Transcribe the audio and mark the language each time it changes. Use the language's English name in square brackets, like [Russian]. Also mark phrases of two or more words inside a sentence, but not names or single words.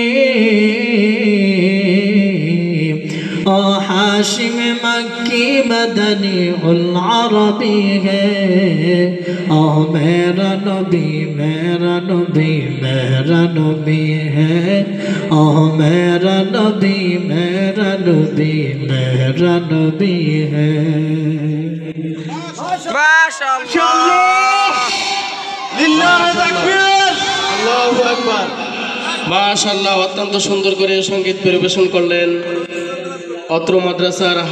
[Urdu] ہاشم مکی مدنی العربی ہے میرا نبی میرا نبی میرا نبی ہے میرا نبی میرا نبی میرا نبی ہے [Bangla] মাশাআল্লাহ লিল্লাহি তাকবীর আল্লাহু আকবার মাশাআল্লাহ অত্যন্ত সুন্দর করে সঙ্গীত পরিবেশন করলেন অত্র মাদ্রাসার